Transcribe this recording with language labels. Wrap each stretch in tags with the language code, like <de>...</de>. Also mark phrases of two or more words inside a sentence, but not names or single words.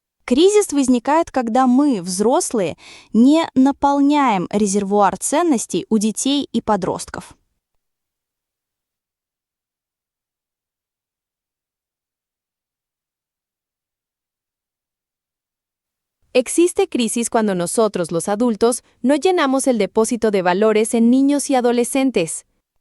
<ru>Кризис возникает, когда мы, взрослые, не наполняем резервуар ценностей у детей и подростков.</ru> <es>Existe crisis cuando nosotros, los adultos, no llenamos el depósito de valores en niños y adolescentes.</es>